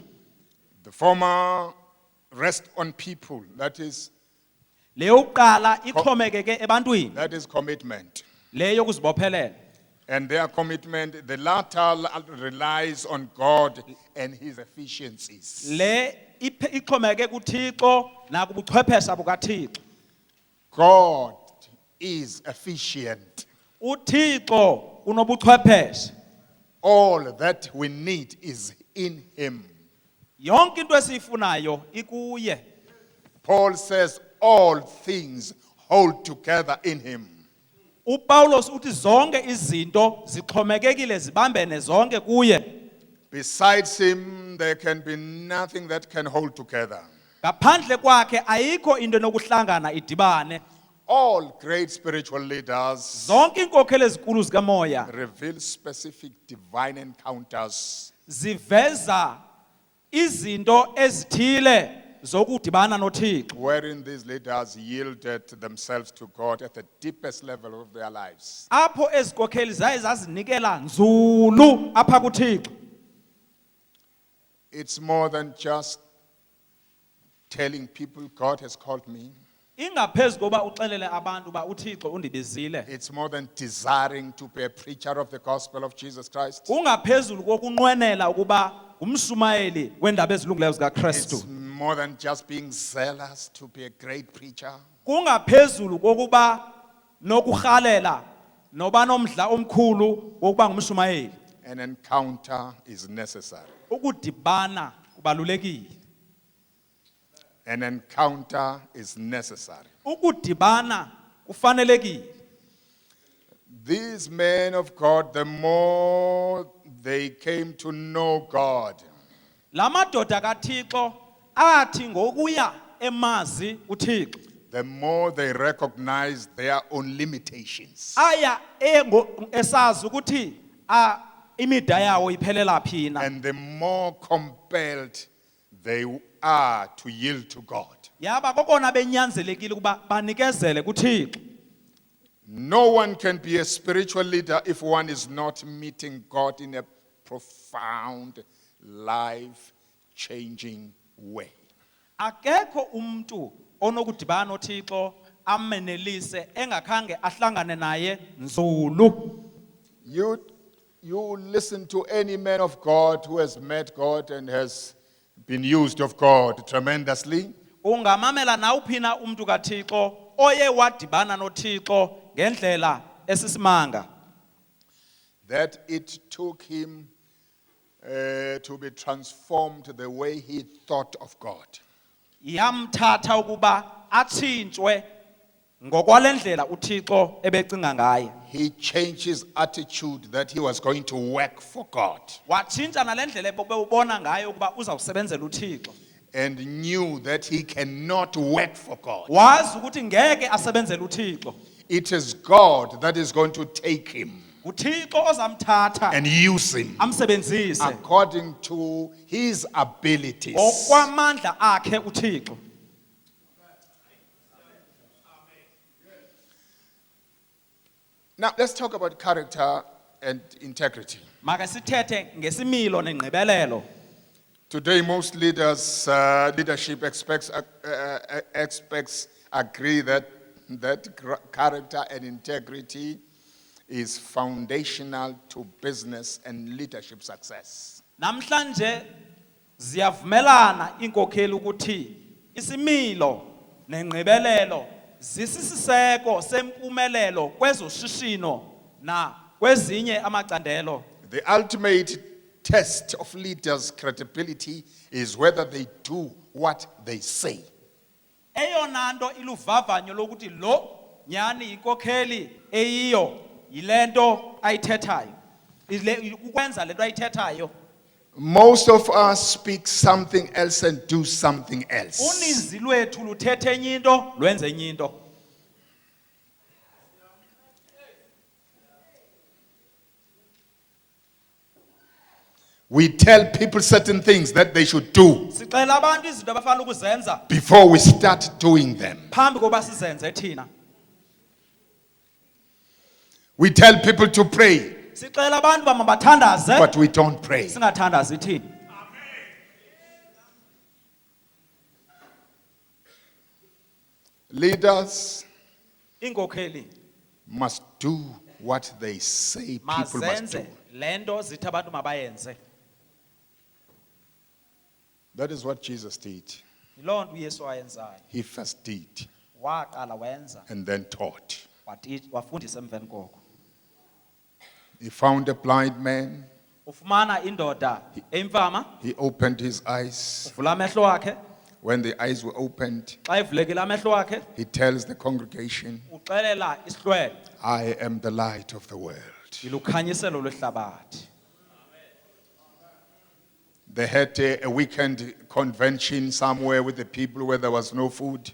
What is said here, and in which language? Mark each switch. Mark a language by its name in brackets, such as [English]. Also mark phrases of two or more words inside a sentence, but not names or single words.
[English] The former rest on people, that is [Xhosa] Leyo uqala ixhomekeke ebantwini, [English] that is commitment. [Xhosa] leyo kuzibophelela. [English] And their commitment, the latter relies on God and his efficiencies. [Xhosa] Le ixhomekeke kuThixo nakubuchwephesha bukaThixo. [English] God is efficient. [Xhosa] uThixo unobuchwepheshe. [English] All that we need is in him. [Xhosa] Yonke into esiyifunayo ikuye. [English] Paul says all things hold together in him. [Xhosa] uPaulos uthi zonke izinto zixhomekekile zibambene zonke kuye. [English] Besides him, there can be nothing that can hold together. [Xhosa] Ngaphandle kwakhe ayikho into enokuhlangana idibane. [English] All great spiritual leaders [Xhosa] Zonke inkokheli ezinkulu zikamoya [English] reveal specific divine encounters [Xhosa] ziveza izinto ezithile zokudibana noThixo. [English] wherein these leaders yielded themselves to God at the deepest level of their lives. [Xhosa] Apho ezikokheli zaye zazinikela nzulu apha kuThixo. [English] It's more than just telling people God has called me. [Xhosa] Ingaphezulu koba uxelele abantu ba uThixo undibizile. [English] It's more than desiring to be a preacher of the gospel of Jesus Christ. [Xhosa] Ungaphezulu kokunqwenela ukuba umshumayeli wendaba ezilungileyo zikaKristu. [English] It's more than just being zealous to be a great preacher. [Xhosa] Kungaphezulu kokuba nokurhalela noba nomdla omkhulu wokuba ngumshumayeli. [English] An encounter is necessary. [Xhosa] Ukudibana kubalulekile. [English] An encounter is necessary. [Xhosa] Ukudibana kufanelekile. [English] These men of God, the more they came to know God, [Xhosa] La madoda kaThixo athi ngokuya emazi uThixo [English] the more they recognized their own limitations. [Xhosa] aya esazi ukuthi imida yawo iphelela phi na. [English] And the more compelled they are to yield to God. [Xhosa] Yaba kokona benyanzelekile ukuba banikezele kuThixo. [English] No one can be a spiritual leader if one is not meeting God in a profound, life-changing way. [Xhosa] Akekho umuntu onokudibana noThixo amenelise engakhange ahlangane naye nzulu. [English] You listen to any man of God who has met God and has been used of God tremendously. [Xhosa] Ungamamela nawuphi na umuntu kaThixo oye wadibana noThixo ngendlela esisimanga. [English] That it took him to be transformed the way he thought of God. [Xhosa] Yamthatha ukuba atshintshwe ngokwalendlela uThixo ebecinga ngaye. [English] He changed his attitude that he was going to work for God. [Xhosa] Watshintsha nalendlela ebebona ngayo ukuba uzawusebenzela uThixo. [English] And knew that he cannot work for God. [Xhosa] Wazi ukuthi ngeke asebenzele uThixo. [English] It is God that is going to take him [Xhosa] uThixo ozamthatha [English] and use him [Xhosa] amsebenzise [English] according to his abilities. [Xhosa] okwamandla akhe uThixo. [English] Now let's talk about character and integrity. [Xhosa] Maka sithethe ngesimilo nengqibelelo. [English] Today, most leaders, leadership experts agree that character and integrity is foundational to business and leadership success. [Xhosa] Namhlanje ziyavumelana inkokheli ukuthi isimilo nengqibelelo zisisiseko sempumelelo kwezoshishino na kwezinye amacandelo. [English] The ultimate test of leaders' credibility is whether they do what they say. [Xhosa] Eyona nto iluvavanyo lokuthi lo nyani inkokheli eyiyo yilento ayithethayo. Ukwenza lento ayithethayo. [English] Most of us speak something else and do something else. [Xhosa] Uninzi lwethu luthethe enye into lwenze enye into. [English] We tell people certain things that they should do [Xhosa] Sixela abantu izinto abafanele ukuzenza [English] before we start doing them. [Xhosa] phambi koba sizenze thina. [English] We tell people to pray, [Xhosa] Sixela abantu bamabathandaze [English] but we don't pray. [Xhosa] singathandazi thina. [English] Leaders [Xhosa] Inkokheli [English] must do what they say people must do. [Xhosa] mazenze lento zithi abantu mabayenze. [English] That is what Jesus did. [Xhosa] Yiloo nto uYesu ayenzayo. [English] He first did [Xhosa] Waqala wenza [English] and then taught. [Xhosa] wafundisa emveni koko. [English] He found a blind man. [Xhosa] Ufumana indoda eyimfama, [English] He opened his eyes. [Xhosa] uvula amehlo wakhe. [English] When the eyes were opened, [Xhosa] Xa evulekile amehlo wakhe, [English] he tells the congregation, [Xhosa] uxelela isihlwele, [English] I am the light of the world. [Xhosa] yilukhanyiselo lwehlabathi. [English] They had a weekend convention somewhere with the people where there was no food.